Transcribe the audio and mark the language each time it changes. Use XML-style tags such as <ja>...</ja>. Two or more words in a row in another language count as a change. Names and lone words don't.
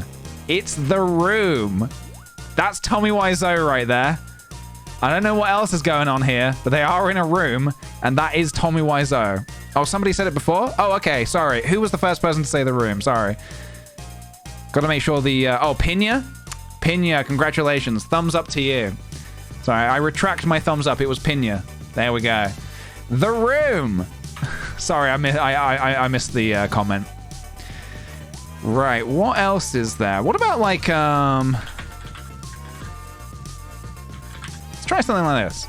<en>It's The Room. That's Tommy Wiseau right there. I don't know what else is going on here, but they are in a room, and that is Tommy Wiseau. Oh, somebody said it before? Oh, okay, sorry. Who was the first person to say The Room? Sorry. Gotta make sure the... oh, Pina? Pina, congratulations. Thumbs up to you. Sorry, I retract my thumbs up. It was Pina. There we go. The Room. Sorry, I missed the comment. Right, what else is there? What about, like, let's try something like this.</en>